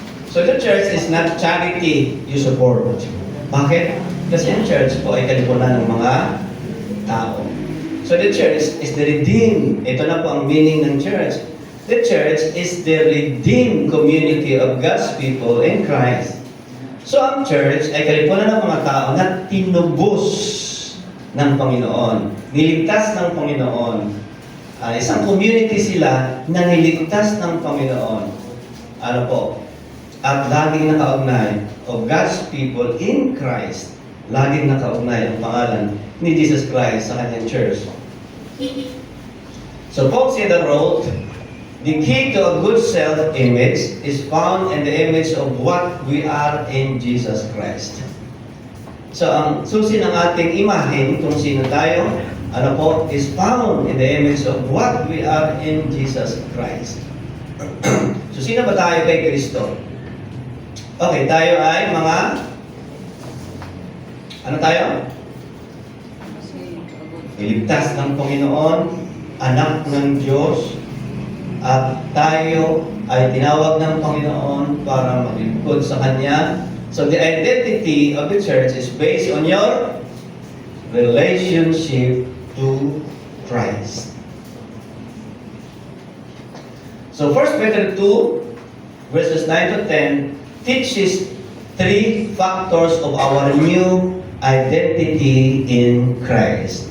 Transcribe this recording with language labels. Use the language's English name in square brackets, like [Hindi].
[English] So, the church is not charity you support. [Filipino] Bakit? Kasi ang church po ay kalipunan ng mga tao. [English] So the church is the redeemed. [Filipino] Ito na po ang meaning ng church. [English] The church is the redeemed community of God's people in Christ. [Filipino] So ang church ay kalipunan ng mga tao na tinubos ng Panginoon. Niligtas ng Panginoon. Isang community sila na niligtas ng Panginoon. Ano po? At laging nakaugnay [English] of God's people in Christ. [Filipino] Laging nakaugnay ang pangalan ni Jesus Christ sa kanyang church. [English] So Paul said and wrote, the key to a good self-image is found in the image of what we are in Jesus Christ. [Filipino] So ang susi ng ating imahen kung sino tayo, ano po, [English] is found in the image of what we are in Jesus Christ. [Filipino] So sino ba tayo kay Kristo? Okay, tayo ay mga ano tayo? Iligtas ng Panginoon, anak ng Diyos, at tayo ay tinawag ng Panginoon para maglingkod sa Kanya. [English] So the identity of the church is based on your relationship to Christ. So 1 Peter 2, verses 9 to 10, teaches three factors of our new identity in Christ.